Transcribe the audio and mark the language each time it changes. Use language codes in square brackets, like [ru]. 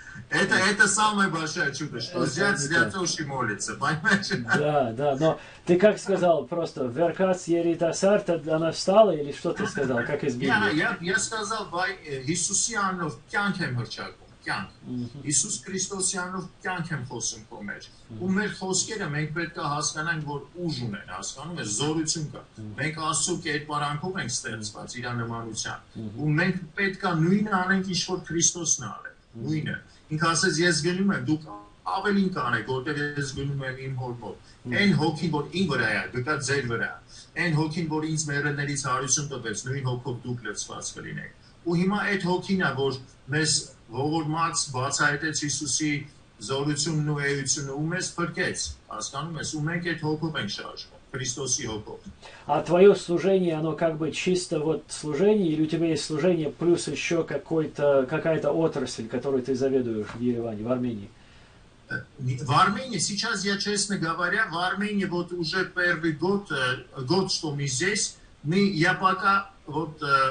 [ru] Это самое большое чудо, что зять для тещи молится, понимаешь? Да, но ты как сказал, просто [hy] «Веркац еритасар», [ru] она встала или что ты сказал, как из Библии? [hy] Я сказал, Иисусианов кянкем хрчаком. Иисус Քրիստոսյանով կյանք եմ խոսում քո մեջ։ Ու մեր խոսքերը մենք պետք է հասկանանք, որ ուժ ունեն, հասկանում ես, զորություն կա։ Մենք Աստծո կերպարանքով ենք ստեղծված իր նմանությամբ։ Ու մենք պետք է նույնը անենք, ինչ որ Քրիստոսն է արել։ Նույնը։ Ինքը ասեց, ես գնում եմ, դուք ավելին կանեք, որտեղ ես գնում եմ իմ հոր մոտ։ Այն հոգին, որ իմ վրա է, գտա ձեր վրա։ Այն հոգին, որ ինձ մեռելներից հարություն տվեց, նույն հոգով դուք լցված կլինեք։ Ու հիմա այդ հոգին է, որ մեզ ողորմած բացահայտեց Հիսուսի զորությունն ու էությունը ու մեզ փրկեց, հասկանում ես, ու մենք այդ հոգով ենք շարժվում, Քրիստոսի հոգով։ [ru] А твое служение, оно как бы чисто вот служение, или у тебя есть служение плюс еще какая-то отрасль, которой ты заведуешь в Ереване, в Армении? В Армении, сейчас я, честно говоря, в Армении вот уже первый год, что мы здесь, я пока вот